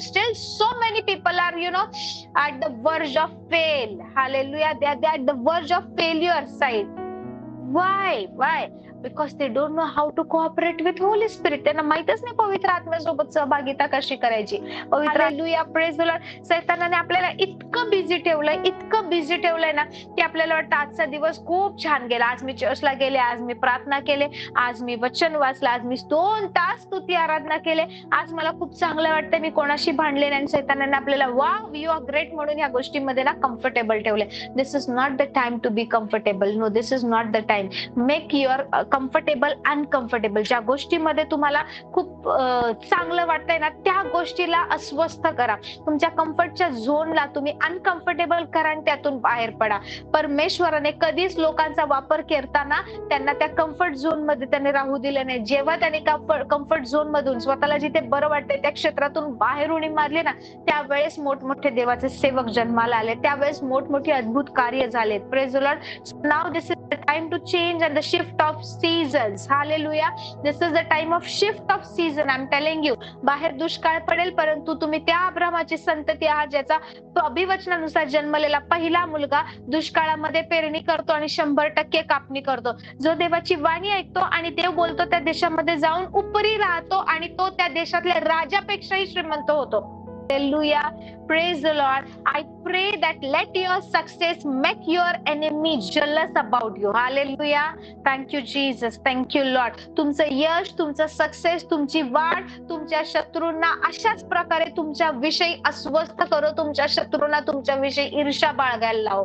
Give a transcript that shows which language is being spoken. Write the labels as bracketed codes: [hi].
[en] Still so many people are at the verge of fail. Hallelujah. They are at the verge of failure side. Why? Because they don't know how to cooperate with Holy Spirit. [mr] त्यांना माहितच नाही पवित्र आत्म्यासोबत सहभागिता कशी करायची. पवित्र hallelujah. [en] Praise the lord. [mr] सैतानाने आपल्याला इतकं बिझी ठेवलंय ना, की आपल्याला वाटतं आजचा दिवस खूप छान गेला. आज मी चर्चला गेले, आज मी प्रार्थना केले, आज मी वचन वाचलं, आज मी 2 तास स्तुती आराधना केले, आज मला खूप चांगलं वाटतं, मी कोणाशी भांडले नाही. सैतानाने आपल्याला [en] wow, you are great [mr] म्हणून या गोष्टींमध्ये ना कम्फर्टेबल ठेवले. [en] This is not the time to be comfortable. No, this is not the time. Make your comfortable uncomfortable. [mr] ज्या गोष्टीमध्ये तुम्हाला खूप चांगलं वाटतंय ना, त्या गोष्टीला अस्वस्थ करा. तुमच्या कम्फर्टच्या झोनला तुम्ही अनकम्फर्टेबल करा आणि त्यातून बाहेर पडा. परमेश्वराने कधीच लोकांचा वापर करताना त्यांना त्या कम्फर्ट झोन मध्ये त्याने राहू दिलं नाही. जेव्हा त्याने कम्फर्ट झोन मधून स्वतःला जिथे बरं वाटतंय त्या क्षेत्रातून बाहेर उडी मारली ना, त्यावेळेस मोठमोठे देवाचे सेवक जन्माला आले, त्यावेळेस मोठमोठी अद्भुत कार्य झाले. [en] Praise the lord. Now this is the time to change and the shift of seasons. Hallelujah. This is the time of shift of season. I'm telling you. [mr] बाहेर दुष्काळ पडेल, परंतु तुम्ही त्या अब्राहमाची संतती आहात, ज्याचा अभिवचनानुसार जन्मलेला पहिला मुलगा दुष्काळामध्ये पेरणी करतो आणि 100% कापणी करतो. जो देवाची वाणी ऐकतो आणि देव बोलतो त्या देशामध्ये जाऊन उपरी राहतो आणि तो त्या देशातल्या राजापेक्षाही श्रीमंत होतो. [en] Hallelujah. Praise the Lord. I pray that let your success make your enemy jealous about you. Hallelujah. Thank you Jesus. Thank you Lord. [mr] तुमचं यश, तुमचं सक्सेस, तुमची वाढ तुमच्या शत्रूंना अशाच प्रकारे तुमच्या विषयी अस्वस्थ करो. तुमच्या शत्रूंना तुमच्या विषयी ईर्ष्या बाळगायला लावो.